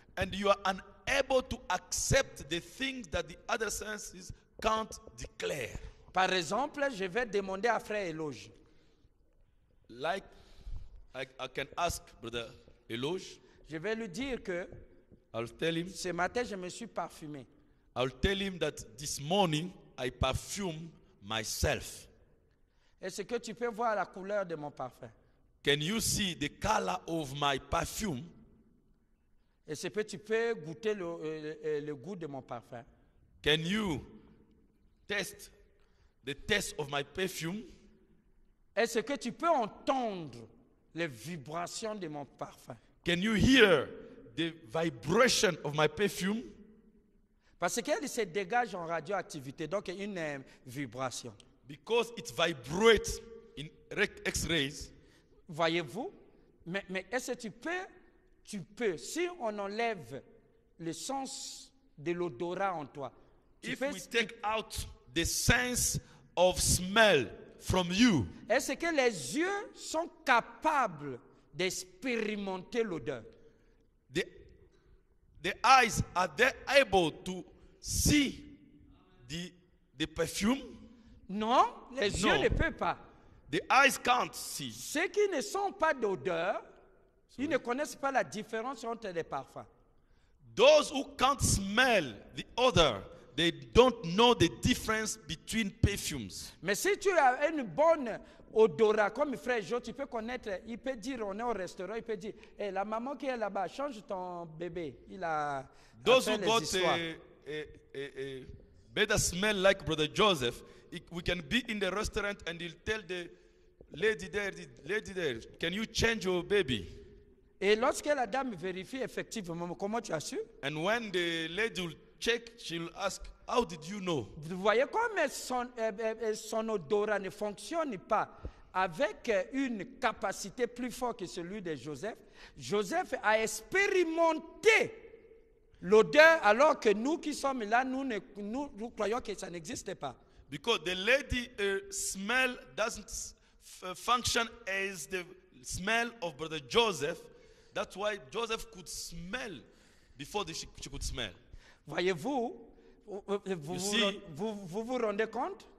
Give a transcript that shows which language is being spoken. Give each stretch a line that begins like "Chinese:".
English: and you are unable to accept the things that the other senses can't declare.
French: Par exemple, je vais demander à frère Éloge.
English: Like, I can ask Brother Eloge,
French: Je vais lui dire que
English: I'll tell him,
French: ce matin, je me suis parfumé.
English: I'll tell him that this morning I perfume myself.
French: Est-ce que tu peux voir la couleur de mon parfum?
English: Can you see the color of my perfume?
French: Est-ce que tu peux goûter le goût de mon parfum?
English: Can you test the taste of my perfume?
French: Est-ce que tu peux entendre les vibrations de mon parfum?
English: Can you hear the vibration of my perfume?
French: Parce qu'elle se dégage en radioactivité, donc une vibration.
English: Because it vibrates in X-rays.
French: Voyez-vous? Mais est-ce que tu peux, si on enlève le sens de l'odorat en toi,
English: If we take out the sense of smell from you,
French: est-ce que les yeux sont capables d'expérimenter l'odeur?
English: the eyes, are they able to see the perfume?
French: Non, les Non. yeux ne peuvent pas.
English: The eyes can't see.
French: Ceux qui ne sont pas d'odeur, ils ne connaissent pas la différence entre les parfums.
English: Those who can't smell the odor, they don't know the difference between perfumes.
French: Mais si tu as une bonne odorat, comme frère Jo, tu peux connaître, il peut dire, on est au restaurant, il peut dire, hey, la maman qui est là-bas, change ton bébé. Il a
English: Those
French: fait
English: who
French: les
English: got
French: histoires.
English: a better smell like Brother Joseph, we can be in the restaurant and he'll tell the lady there, can you change your baby?
French: Et lorsque la dame vérifie effectivement, comment tu as su?
English: And when the lady will check, she'll ask, how did you know?
French: Vous voyez comme son odorat ne fonctionne pas avec une capacité plus forte que celui de Joseph, Joseph a expérimenté l'odeur alors que nous qui sommes là, nous croyons que ça n'existe pas.
English: Because the lady smell doesn't function as the smell of brother Joseph. That's why Joseph could smell before she could smell.
French: Voyez-vous, vous vous rendez compte?